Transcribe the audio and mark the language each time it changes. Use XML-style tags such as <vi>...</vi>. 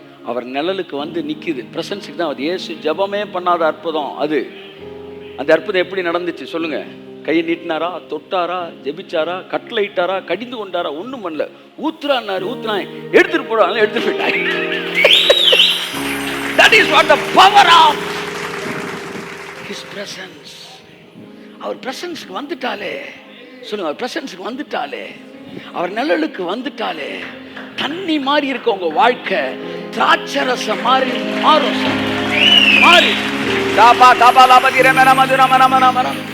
<ta>அவர் நிழலுக்கு வந்து நிக்குது. பிரசன்ஸுக்கு தான். அது இயேசு ஜெபமே பண்ணாத அற்புதம் அது. அந்த அற்புதம் எப்படி நடந்துச்சு சொல்லுங்க? கையை நீட்டினாரா, தொட்டாரா, ஜெபிச்சாரா, கட்டளை இட்டாரா, கடிந்து கொண்டாரா? ஒண்ணும் பண்ணல. ஊத்துறான்னாரு, ஊத்துறான், எடுத்துட்டு போறாங்க, எடுத்துட்டு போயிட்டாங்க.</ta> <en>That is what the power of His presence.</en> <ta>அவர் பிரசன்ஸ்க்கு வந்துட்டாலே சொல்லுங்க, அவர் பிரசன்ஸ்க்கு வந்துட்டாலே, அவர் நிழலுக்கு வந்துட்டாலே, தண்ணி மாதிரி இருக்க உங்க வாழ்க்கை திராட்சரசம் மாறி மாறும். மாறி தாபா தாபா லாபா திரமன மதுர மன மன மன.</ta>